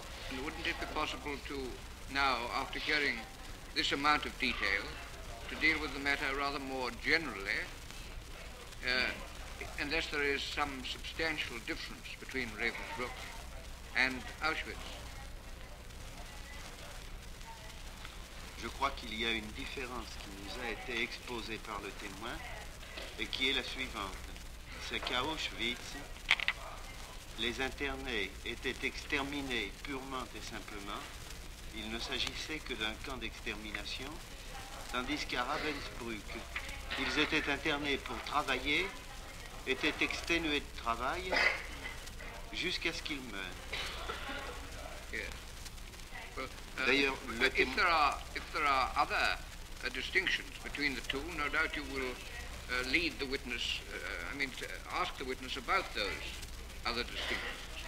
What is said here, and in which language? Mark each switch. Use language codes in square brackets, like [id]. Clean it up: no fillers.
[en] And wouldn't it be possible to now, after hearing this amount of detail, to deal with the matter rather more generally, unless there is some substantial difference between Ravensbrück and Auschwitz? [fr] Je crois qu'il y a une différence qui nous a été exposée par le témoin et qui est la suivante. C'est qu'à Auschwitz, les internés étaient exterminés purement et simplement. Il ne s'agissait que d'un camp d'extermination, tandis qu'à Ravensbrück, ils étaient internés pour travailler, étaient exténués de travail jusqu'à ce qu'ils meurent. [en] Yes. Well, [fr] D'ailleurs, [en] if there are other distinctions between the two, no doubt you will lead the witness, ask the witness about those other distinctions.